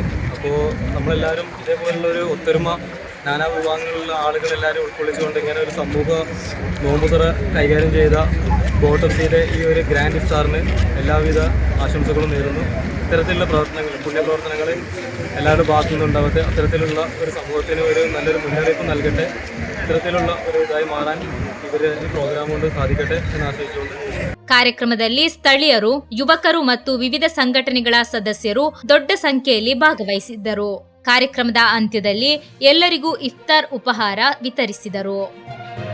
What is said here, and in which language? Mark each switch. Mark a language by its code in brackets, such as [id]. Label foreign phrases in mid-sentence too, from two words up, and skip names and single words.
[ml] അപ്പോൾ നമ്മളെല്ലാവരും ഇതേപോലുള്ളൊരു ഒത്തൊരുമ, നാനാ വിഭാഗങ്ങളിലുള്ള ആളുകളെല്ലാവരും ഉൾക്കൊള്ളിച്ചുകൊണ്ട് ഇങ്ങനെ ഒരു സമൂഹ നോമ്പുതുറ കൈകാര്യം ചെയ്ത ഗോട്ടഫ്സിയുടെ ഈ ഒരു ഗ്രാൻഡ് ഇഫ്താറിന് എല്ലാവിധ ആശംസകളും നേരുന്നു. ഇത്തരത്തിലുള്ള പ്രവർത്തനങ്ങൾ, പുണ്യപ്രവർത്തനങ്ങൾ എല്ലാവരുടെ ഭാഗത്തു നിന്നുണ്ടാവട്ടെ. അത്തരത്തിലുള്ള ഒരു സമൂഹത്തിന് ഒരു നല്ലൊരു മുന്നറിയിപ്പ് നൽകട്ടെ. ഇത്തരത്തിലുള്ള ഒരു ഇതായി മാറാൻ ഇവര് ഈ പ്രോഗ്രാം കൊണ്ട് സാധിക്കട്ടെ എന്ന് ആശംസിച്ചുകൊണ്ട് [kn] ಕಾರ್ಯಕ್ರಮದಲ್ಲಿ ಸ್ಥಳೀಯರು, ಯುವಕರು ಮತ್ತು ವಿವಿಧ ಸಂಘಟನೆಗಳ ಸದಸ್ಯರು ದೊಡ್ಡ ಸಂಖ್ಯೆಯಲ್ಲಿ ಭಾಗವಹಿಸಿದ್ದರು. ಕಾರ್ಯಕ್ರಮದ ಅಂತ್ಯದಲ್ಲಿ ಎಲ್ಲರಿಗೂ ಇಫ್ತಾರ್ ಉಪಹಾರ ವಿತರಿಸಿದರು.